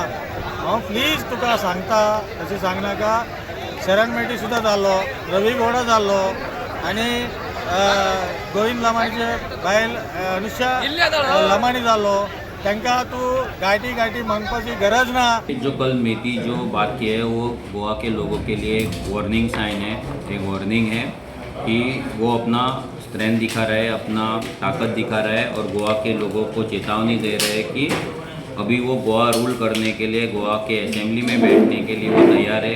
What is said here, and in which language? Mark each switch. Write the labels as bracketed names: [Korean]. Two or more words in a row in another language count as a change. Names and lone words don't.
[Konkani] हांव प्लीज तुका सांगता, अशी सांगनाका। शरण मेटी सुद्दां जाल्लो, रवी गौडा जाल्लो आणि गोविंद लमाणीचे बायल अनुष्या लमाणी जाल्लो। त्यांका तू गाठी मांगपाची गरज ना। [Hindi] जो कल मेटी जो बात की है वो गोवा के लोगों के लिए एक [English] warning sign [Hindi] है, एक वार्निंग है कि वो अपना स्ट्रेंथ दिखा रहे हैं, अपना ताकत दिखा रहे हैं और गोवा के लोगों को चेतावनी दे रहे हैं कि अभी वो गोवा रूल करने के लिए, गोवा के असेंबली में बैठने के लिए वो तैयार है।